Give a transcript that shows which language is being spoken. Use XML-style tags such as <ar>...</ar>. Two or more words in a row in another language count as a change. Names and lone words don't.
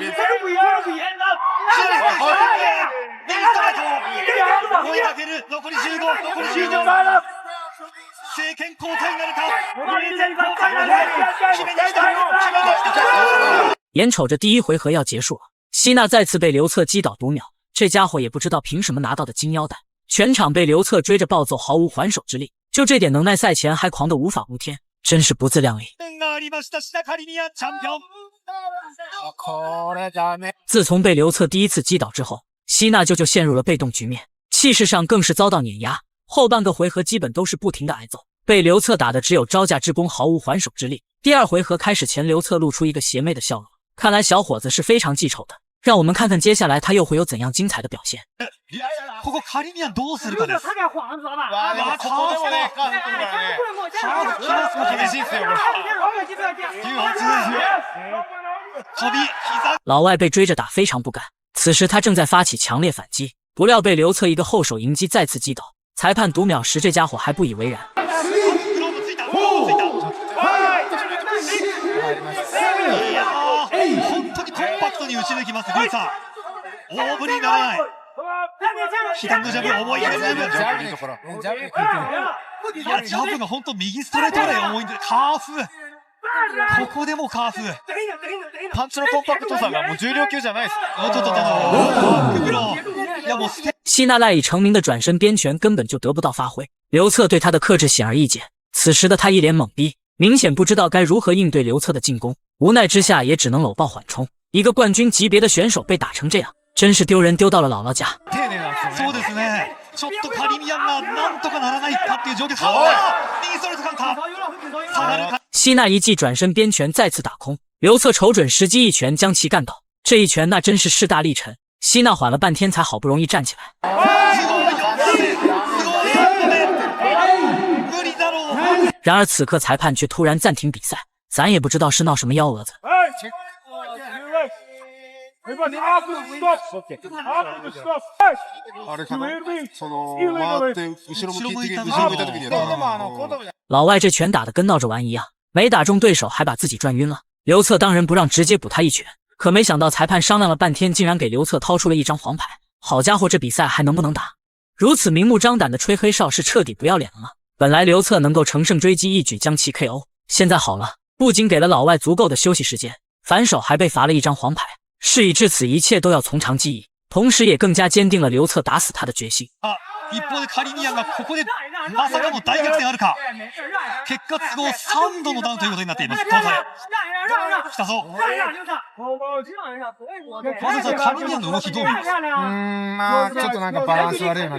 <ja>左メインストライト。追いかける。残り15。残り15。政権交代になるか。決めに来た。</ja> <zh>眼瞅着第一回合要结束了，希纳再次被刘策击倒读秒。这家伙也不知道凭什么拿到的金腰带，全场被刘策追着暴揍，毫无还手之力。就这点能耐，赛前还狂得无法无天，真是不自量力。自从被刘策第一次击倒之后，希纳就陷入了被动局面，气势上更是遭到碾压。后半个回合基本都是不停的挨揍，被刘策打的只有招架之功，毫无还手之力。第二回合开始前，刘策露出一个邪魅的笑容，看来小伙子是非常记仇的。让我们看看接下来他又会有怎样精彩的表现。</zh> <ja>ここカリミアンどうするかです。ここでもね、カーブ来るからね。カーブ来ますか厳しいっすよ、これ。</ja> <zh>老外被追着打非常不甘，此时他正在发起强烈反击，不料被刘策一个后手迎击再次击倒。裁判读秒时，这家伙还不以为然。</zh> <ja>本当にコンパクトに打ち抜きます、ルーサー。大振りにならない。左のジャブ、重いですね。ジャブに効いてる。いや、ジャブが本当右ストレートで重いんで、カーフ。ここでもカーフ。パンチのコンパクトさがもう重量級じゃないです。バックブロー。いやもう</ja> <zh>希纳赖以成名的转身边拳根本就得不到发挥，刘策对他的克制显而易见。此时的他一脸懵逼，明显不知道该如何应对刘策的进攻，无奈之下也只能搂抱缓冲。一个冠军级别的选手被打成这样，真是丢人丢到了姥姥家。</zh> <ja>そうですね。ちょっとカリミアンがなんとかならないかっていう状況。右ストレートカウンター。下がるか。</ja> <zh>希纳一记转身边拳再次打空，刘策瞅准时机一拳将其干倒。这一拳那真是势大力沉，希纳缓了半天才好不容易站起来。然而此刻裁判却突然暂停比赛，咱也不知道是闹什么幺蛾子。</zh> <ja>あれかなその回って後ろ向いた時に</ja> <zh>老外这拳打得跟闹着玩一样，没打中对手还把自己转晕了。刘策当仁不让，直接补他一拳，可没想到裁判商量了半天，竟然给刘策掏出了一张黄牌。好家伙，这比赛还能不能打？如此明目张胆的吹黑哨是彻底不要脸了吗？本来刘策能够乘胜追击，一举将其 KO， 现在好了，不仅给了老外足够的休息时间，反手还被罚了一张黄牌。事已至此，一切都要从长计议，同时也更加坚定了刘策打死他的決心。</zh> <ja>一方でカリミアンがここでまさかの大逆転あるか。結果都合3度のダウンということになっています。トータル。来たぞ。まずカリミアンの動きどう見ます？まあちょっとなんかバランス悪いような。</ja>